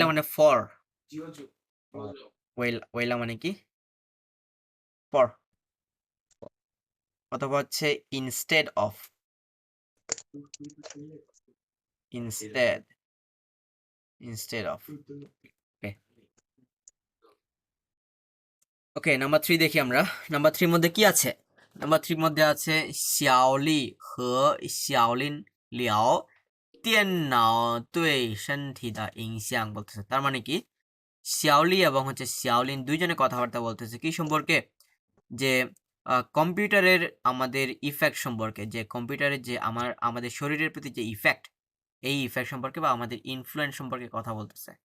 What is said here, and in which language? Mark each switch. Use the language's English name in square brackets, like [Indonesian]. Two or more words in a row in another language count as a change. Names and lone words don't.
[Bangla] মানে ফর, ওয়েলা মানে কি ফর, অথবা হচ্ছে [English] instead of, instead, instead of. [Bangla] ওকে ওকে, নাম্বার 3 দেখি আমরা। নাম্বার 3 মধ্যে কি আছে? নাম্বার 3 মধ্যে আছে [Chinese] 小丽和小林聊电脑对身体的影响 [Bangla] বলতেছে। তার মানে কি শিয়াওলি এবং হচ্ছে শিয়াওলিন দুইজনে কথাবার্তা বলতেছে কি সম্পর্কে? যে কম্পিউটারের আমাদের ইফেক্ট সম্পর্কে, যে কম্পিউটারের যে আমাদের শরীরের প্রতি যে ইফেক্ট, এই ইফেক্ট সম্পর্কে বা আমাদের ইনফ্লুয়েন্স সম্পর্কে কথা বলতেছে।